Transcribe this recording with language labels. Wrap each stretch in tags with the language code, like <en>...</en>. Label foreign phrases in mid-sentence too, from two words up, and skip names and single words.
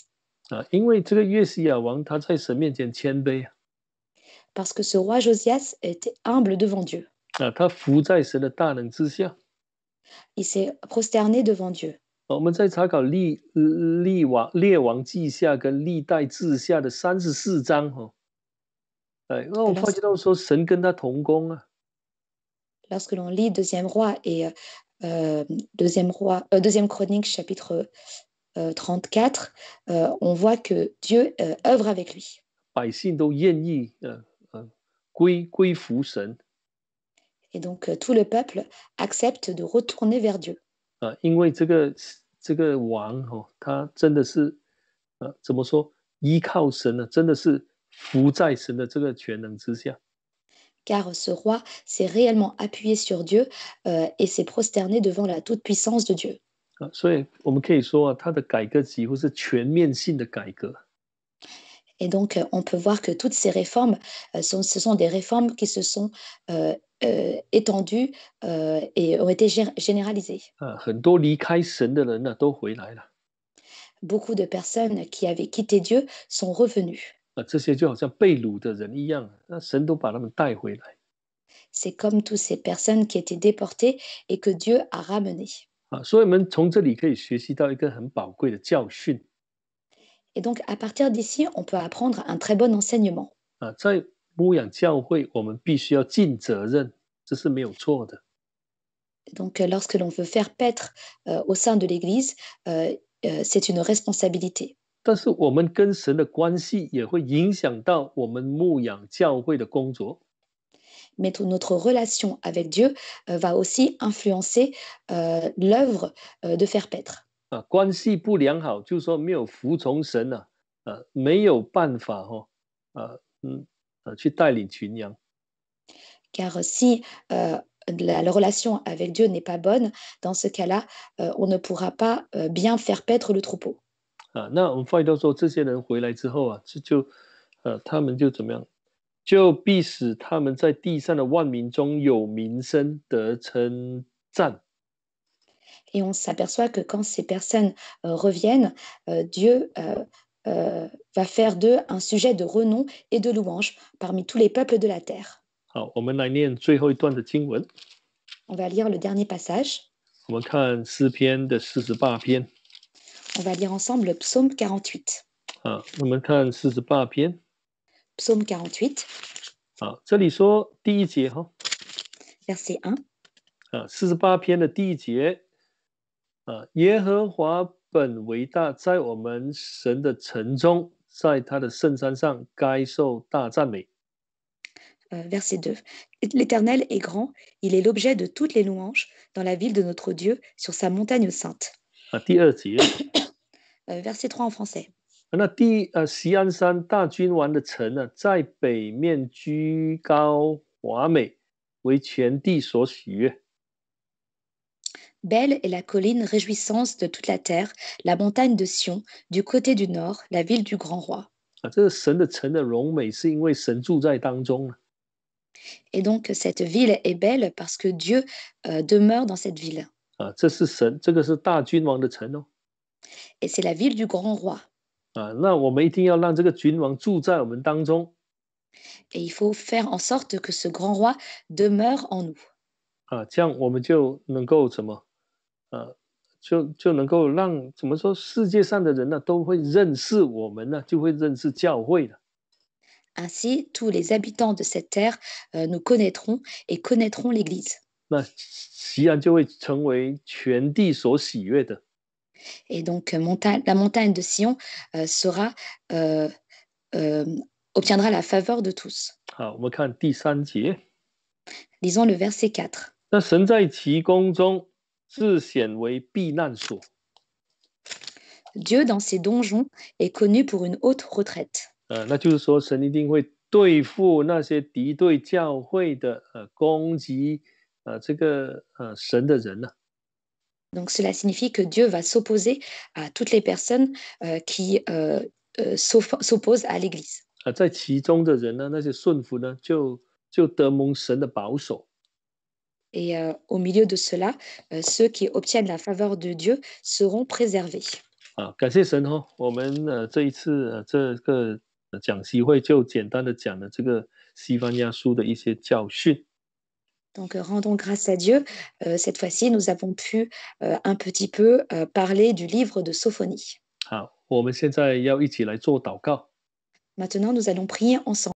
<zh>因为这个约西亚王他在神面前谦卑</zh> <fr>parce que ce roi Josias était humble devant Dieu.</fr> <zh>他服在神的大能之下。</zh> <fr>Il s'est prosterné devant Dieu.</fr> <zh>我们在查考列王记下跟历代志下的34章那我们发觉到说神跟他同工</zh> <fr>Lorsque l'on lit Deuxième Roi et Deuxième Chronique, chapitre 34, on voit que Dieu œuvre avec lui.</fr> <zh>百姓都愿意归服神。</zh> <fr>Et donc, tout le peuple accepte de retourner vers Dieu.</fr> <zh>因为这个王他真的是怎么说依靠神呢？真的是服在神的这个全能之下。</zh> <fr>Car ce roi s'est réellement appuyé sur Dieu et s'est prosterné devant la toute-puissance de Dieu.</fr> <zh>所以我们可以说他的改革几乎是全面性的改革。</zh> <fr>Et donc, on peut voir que toutes ces réformes, ce sont des réformes qui se sont étendues et ont été généralisées.</fr> <zh>很多离开神的人都回来了。</zh> <fr>Beaucoup de personnes qui avaient quitté Dieu sont revenues.</fr> <zh>这些就好像被掳的人一样，那神都把他们带回来。</zh> <fr>C'est comme toutes ces personnes qui étaient déportées et que Dieu a ramenées.</fr> <zh>所以我们从这里可以学习到一个很宝贵的教训。</zh> <fr>Et donc, à partir d'ici, on peut apprendre un très bon enseignement.</fr> <zh>在牧养教会，我们必须要尽责任，这是没有错的。</zh> <fr>Donc, lorsque l'on veut faire paître au sein de l'Église, c'est une responsabilité.</fr> <zh>但是我们跟神的关系也会影响到我们牧养教会的工作。</zh> <fr>Mais notre relation avec Dieu va aussi influencer l'œuvre de faire paître.</fr> <zh>关系不良好，就是说没有服从神没有办法去带领群羊。</zh> <fr>Car si la relation avec Dieu n'est pas bonne, dans ce cas-là, on ne pourra pas bien faire paître le troupeau.</fr> <zh>那我们发现到说，这些人回来之后他们就怎么样？就必使他们在地上的万民中有名声，得称赞。</zh> <fr>Et on s'aperçoit que quand ces personnes reviennent, Dieu va faire d'eux un sujet de renom et de louange parmi tous les peuples de la terre.</fr> <zh>好，我们来念最后一段的经文。</zh> <fr>On va lire le dernier passage.</fr> <zh>我们看诗篇的48篇。</zh> <fr>On va lire ensemble le psaume 48.</fr> <zh>我们看48篇。</zh> <fr>Psaume 48.</fr> <zh>这里说第一节</zh> <fr>Verset 1.</fr> <zh>48篇的第一节耶和华本为大，在我们神的城中，在他的圣山上，该受大赞美。</zh> <fr>Verset 2. L'Éternel est grand, il est l'objet de toutes les louanges dans la ville de notre Dieu, sur sa montagne sainte.</fr> <zh>第二节。</zh> <fr>Verset 3 en français.</fr> <zh>那锡安山大君王的城在北面居高华美，为全地所喜悦。</zh> <fr>Belle est la colline réjouissance de toute la terre, la montagne de Sion, du côté du nord, la ville du grand roi.</fr> <zh>这个神的城的荣美，是因为神住在当中。</zh> <fr>Et donc, cette ville est belle parce que Dieu demeure dans cette ville.</fr> <zh>这是神，这个是大君王的城</zh> <fr>Et c'est la ville du grand roi.</fr> <zh>那我们一定要让这个君王住在我们当中。</zh> <fr>Et il faut faire en sorte que ce grand roi demeure en nous.</fr> <zh>这样我们就能够就能够让怎么说，世界上的人都会认识我们就会认识教会的。</zh> <fr>Ainsi, tous les habitants de cette terre nous connaîtront et connaîtront l'Église.</fr> <zh>那锡安就会成为全地所喜悦的。</zh> <fr>Et donc, la montagne de Sion sera, euh, euh, obtiendra la faveur de tous.</fr> <zh>好，我们看第3节。</zh> <fr>Lisons le verset 4.</fr> <zh>那神在其宫中自显为避难所。</zh> <fr>Dieu, dans ses donjons, est connu pour une haute retraite.</fr> <zh>那就是说，神一定会对付那些敌对教会的攻击这个神的人呢、</zh> <fr>Donc, cela signifie que Dieu va s'opposer à toutes les personnes qui s'opposent à l'Église.</fr> <zh>在其中的人呢，那些顺服呢，就得蒙神的保守。</zh> <fr>Et au milieu de cela, ceux qui obtiennent la faveur de Dieu seront préservés.</fr> <zh>感谢神哦，我们这一次这个讲习会就简单的讲了这个西番雅书的一些教训。</zh> <fr>Donc, rendons grâce à Dieu. Cette fois-ci, nous avons pu un petit peu parler du livre de Sophonie.</fr> <zh>好，我们现在要一起来做祷告。</zh> <fr>Maintenant, nous allons prier ensemble.</fr>